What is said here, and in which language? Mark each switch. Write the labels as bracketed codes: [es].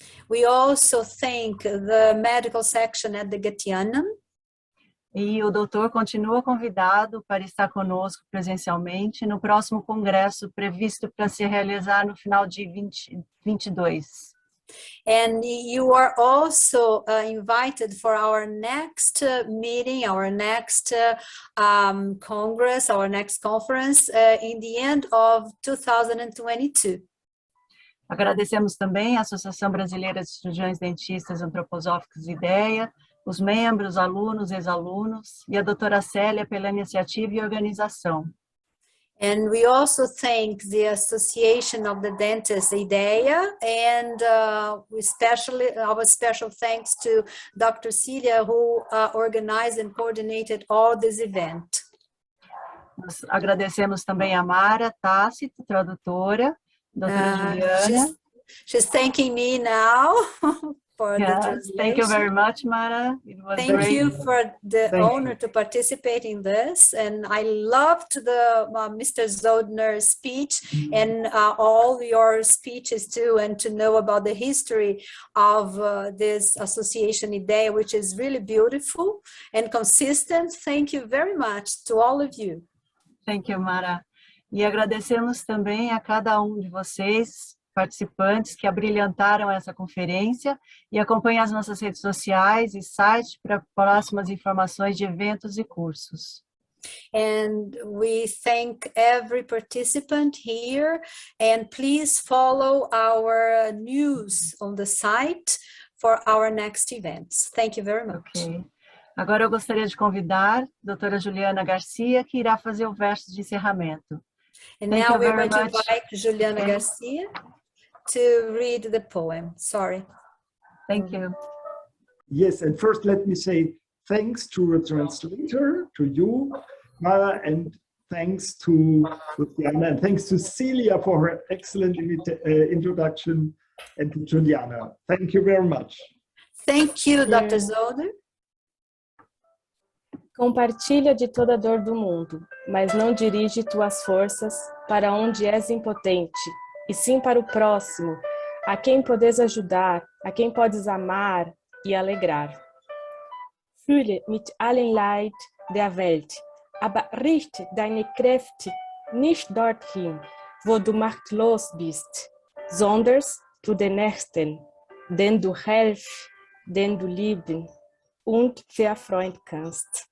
[en] We also thank the medical section at the Goetheanum. [pt] E o doutor continua convidado para estar conosco presencialmente no próximo congresso previsto para se realizar no final de 2022. [en] And you are also invited for our next meeting, our next congress, our next conference in the end of 2022. [pt] Agradecemos também à Associação Brasileira de Cirurgiões-dentistas, Antroposóficos e IDEIA, os membros, alunos, ex-alunos e a doutora Célia pela iniciativa e organização. [en] And we also thank the Association of the Dentists, IDEIA, and especially our special thanks to Dr. Celia, who organized and coordinated all this event. [pt] Nós agradecemos também a Mara Tácito, tradutora, doutora Juliana. [en] She's thanking me now for the translation. Thank you very much, Mara. It was Thank great. you for the honor to participate in this. And I loved the Mr. Soldner's speech and all your speeches too, and to know about the history of this association IDEIA, which is really beautiful and consistent. Thank you very much to all of you. Thank you, Mara. [pt] E agradecemos também a cada um de vocês, participantes, que abrilhantaram essa conferência e acompanhem as nossas redes sociais e sites para próximas informações de eventos e cursos. [en] And we thank every participant here, and please follow our news on the site for our next events. Thank you very much. Okay. [pt] Agora eu gostaria de convidar a doutora Juliana Garcia, que irá fazer o verso de encerramento. [en] And now we're going to invite Juliana Garcia to read the poem. Sorry. Thank you. Yes, and first let me say thanks to the translator, to you, Mara, and thanks to Luciana, and thanks to Celia for her excellent introduction, and to Juliana. Thank you very much. Thank you, Dr. Soldner. [pt] Compartilha de toda a dor do mundo, mas não dirige tuas forças para onde és impotente, e sim para o próximo, a quem podes ajudar, a quem podes amar e alegrar. [de] Fühle mit allen Leid der Welt, aber richte deine Kräfte nicht dorthin, wo du machtlos bist, sondern zu den Nächsten, den du helfen, den du lieben und verfreuen kannst.